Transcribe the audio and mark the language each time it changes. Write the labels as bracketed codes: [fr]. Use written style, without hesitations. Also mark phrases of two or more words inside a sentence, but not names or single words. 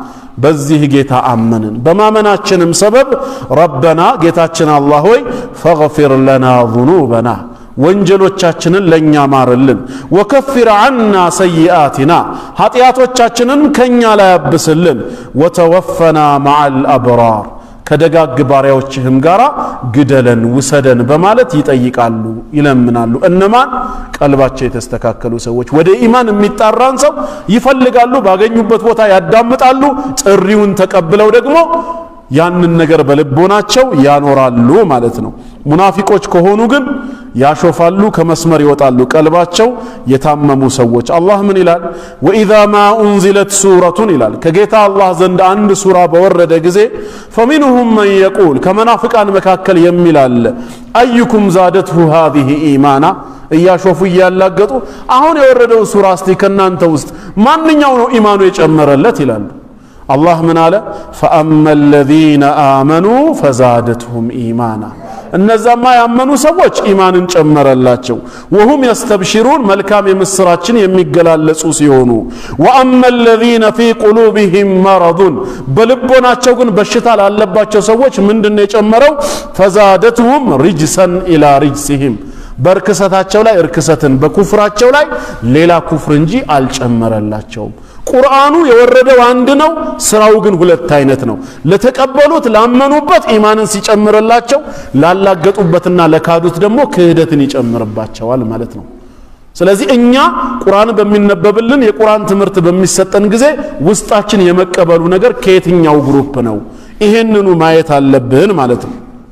[am] በዚህ ጌታ አመንን በማመናችንም ሰበብ ረበና ጌታችን አላህ ሆይ [ar] فاغفر لنا ذنوبنا [am] ወንጀሎቻችንን ለኛ ማርልን [ar] وكفر عنا سيئاتنا [am] ኃጢያቶቻችንን ከኛ ላይ አብስልን [ar] وتوفنا مع الأبرار [am] ከደጋግ ባሪያዎችህም ጋራ ግደለን ውሰደን በማለት ይጠይቃሉ ይለምናሉ እነማን ቀልባቸው የተስተካከሉ ሰዎች ወደ ኢማን የሚጣራን ሰው ይፈልጋሉ ባገኙበት ቦታ ያዳምጣሉ ጥሪውን ተቀብለው ደግሞ ያንን ነገር በልቦናቸው ያኖራሉ ማለት ነው ሙናፊቆች ከሆኑ ግን ያሾፋሉ ከመስመር ይወጣሉ ቀልባቸው የታመሙ ሰዎች አላህ ምን ይላል ወኢዛ [ar] ما أنزلت سورة [am] ይላል ከጌታ አላህ ዘንድ አንድ ሱራ በወረደ ጊዜ [ar] فمنهم من يقول [am] ከመናፍቃን መካከል የሚላል [ar] أيكم زادته هذه إيمانا [am] እያሾፉ ያላገጡ አሁን የወረደው ሱራ እስቲ ከናንተ ውስጥ ማንኛው ነው ኢማኑ የጨመረለት ይላሉ [ar] الله من على فأما الذين آمنوا فزادتهم إيمانا [am] እነዛ ያመኑ ሰዎች ኢማንን ጨመረላቸው [ar] وهم يستبشرون [am] መልካም የምስራችን የሚገላለጹ ሲሆኑ [ar] وأما الذين في قلوبهم مرض [am] በልቦናቸው ግን በሽታ ላለባቸው ሰዎች ምንድነው የጨመረው [ar] فزادتهم رجسا إلى رجسهم [am] በርክሰታቸው ላይ እርክሰትን በኩፍራቸው ላይ ሌላ ኩፍር እንጂ አልጨመረላቸውም ቁርአኑ የወረደው አንድ ነው ስራው ግን ሁለት አይነት ነው ለተቀበሉት ላመኑበት ኢማንን ሲጨምርላቸው ላላገጡበትና ለካዱት ደግሞ ክህደትን ይጨምርባቸዋል ማለት ነው ስለዚህ እኛ ቁርአን በሚነበብልን የቁርአን ትምህርት በሚሰጠን ጊዜ ውስጣችን የመቀበሉ ነገር ከየትኛው ግሩፕ ነው ይሄንኑ ማየት አለብን ማለት ነው